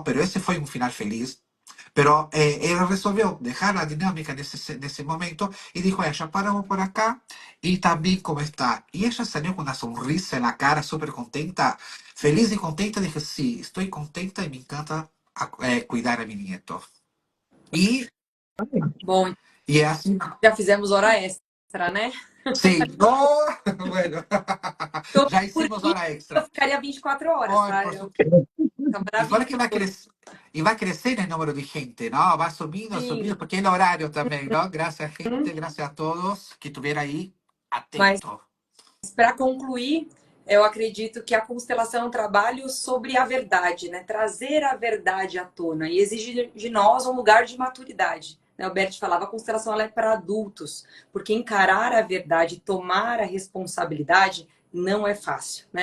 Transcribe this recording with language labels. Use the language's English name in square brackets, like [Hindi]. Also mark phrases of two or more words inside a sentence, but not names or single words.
[Spanish] Pero ese fue un final feliz. Pero él resolvió dejar la dinámica en ese momento y dijo, ya paramos por acá y también cómo está. Y ella salió con una sonrisa en la cara, súper contenta, feliz y contenta. Dije, sí, estoy contenta y me encanta cuidar a mi nieto. Y, [Portuguese] Bom, [Spanish] y así, [Portuguese] já fizemos hora extra, né? [Spanish] sí, no, bueno, [Portuguese] Então, [Spanish] ya [Portuguese] por [Spanish] hicimos [Portuguese] mim, [Spanish] hora [Portuguese] eu [Spanish] extra. [Portuguese] ficaria 24 horas, [Spanish] Hoy, [Portuguese] tá? [Spanish] por [Portuguese] Eu, [Spanish] supuesto. [Portuguese] tá [Spanish] Y fue que [Portuguese] maravilhoso. [Spanish] va a crecer el número de gente, ¿no? Va subiendo, [Portuguese] Sim, [Spanish] subiendo, porque es el horario también, ¿no? Gracias, gente, gracias a todos que estuvieron ahí [Portuguese] mas [Spanish] atentos. [Portuguese] para concluir, eu acredito que a constelação é um trabalho sobre a verdade, né? Trazer a verdade à tona e exige de nós um lugar de maturidade. Né? O Bert falava, a constelação ela é para adultos, porque encarar a verdade, tomar a responsabilidade não é fácil, né?